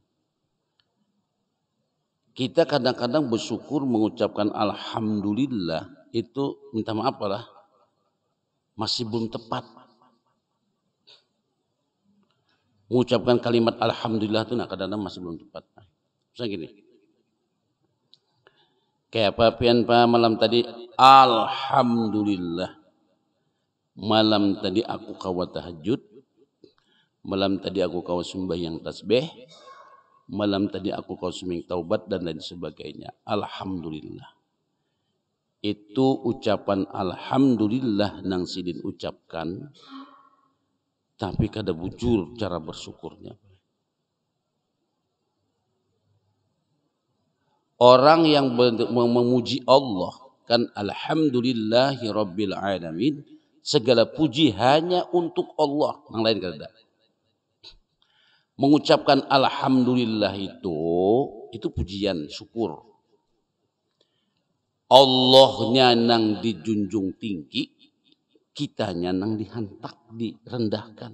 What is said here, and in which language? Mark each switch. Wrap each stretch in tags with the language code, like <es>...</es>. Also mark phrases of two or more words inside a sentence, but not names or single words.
<id>Kita kadang-kadang bersyukur mengucapkan alhamdulillah itu minta maaf lah masih belum tepat. Mengucapkan kalimat alhamdulillah itu kadang-kadang masih belum tepat. Misalnya gini.</id> <bjn>Kayak apa pian pa malam tadi alhamdulillah. Malam tadi aku kawa tahajud. Malam tadi aku kawa sembahyang tasbih. Malam tadi aku kawa sembahyang taubat</bjn> <id>dan lain sebagainya.</id> <bjn>Alhamdulillah. Itu ucapan alhamdulillah nang sidin ucapkan. Tapi kada bujur cara bersyukurnya.</bjn> <id>Orang yang memuji Allah kan</id> <ar>الحمد لله رب العالمين,</ar> <id>segala puji hanya untuk Allah, yang lain kada. Mengucapkan alhamdulillah itu pujian syukur.</id> <bjn>Allahnya nang dijunjung tinggi, kitanya nang dihantak, direndahkan.</bjn>